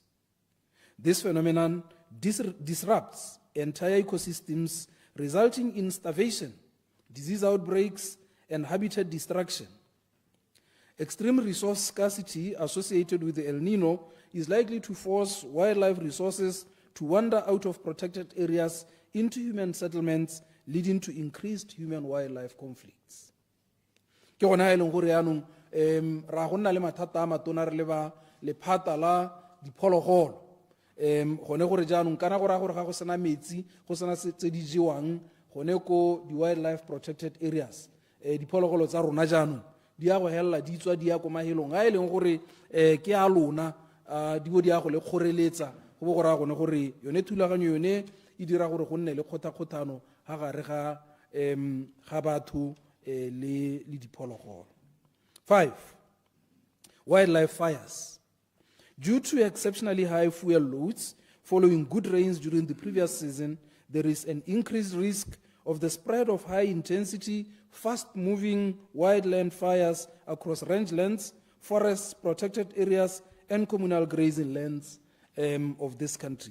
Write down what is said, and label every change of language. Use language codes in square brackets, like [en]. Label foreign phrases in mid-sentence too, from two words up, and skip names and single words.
[en] This phenomenon disrupts entire ecosystems, resulting in starvation, disease outbreaks, and habitat destruction. Extreme resource scarcity associated with the El Nino is likely to force wildlife resources to wander out of protected areas into human settlements, leading to increased human-wildlife conflicts. [tn] Ke gona e leng gore yaanong ra go nna le mathata a matona re leba lephata la diphologolo gone gore jaanong kana go raya gore ga go sena metsi go sena tse di jewang gone ko di- [en] wildlife protected areas [tn] diphologolo tsa rona jaanong di ya go helela di tswa di ya ko mahelong a e leng gore ke a lona di bo di ya go le kgoreletsa go bo go raya gone gore yone thulaganyo yone e dira gore go nne le kgothakgothano ga gare ga batho le diphologolo. [en] 5, wildlife fires. Due to exceptionally high fuel loads following good rains during the previous season, there is an increased risk of the spread of high-intensity, fast-moving wildland fires across rangelands, forests, protected areas, and communal grazing lands of this country.